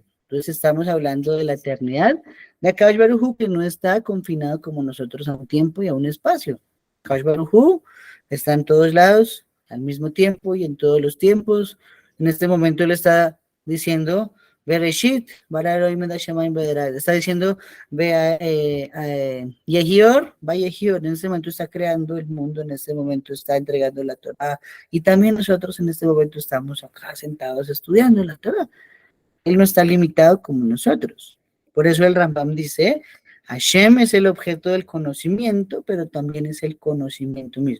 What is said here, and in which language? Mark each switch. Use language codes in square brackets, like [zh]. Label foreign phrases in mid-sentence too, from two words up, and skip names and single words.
[es] Entonces estamos hablando de la eternidad de Akash Baruj que no está confinado como nosotros a un tiempo y a un espacio. Akash Baruj está en todos lados al mismo tiempo y en todos los tiempos. En este momento él está diciendo [he] בראשית ברא אלהים את השמים והארץ. [es] Está diciendo, vea, [he] יהי אור ויהי אור, [es] en este momento está creando el mundo, en este momento está entregando la Torah, y también nosotros en este momento estamos acá sentados estudiando la Torah. Él no está limitado como nosotros. Por eso el Rambam dice, Hashem es el objeto del conocimiento, pero también es el conocimiento mismo.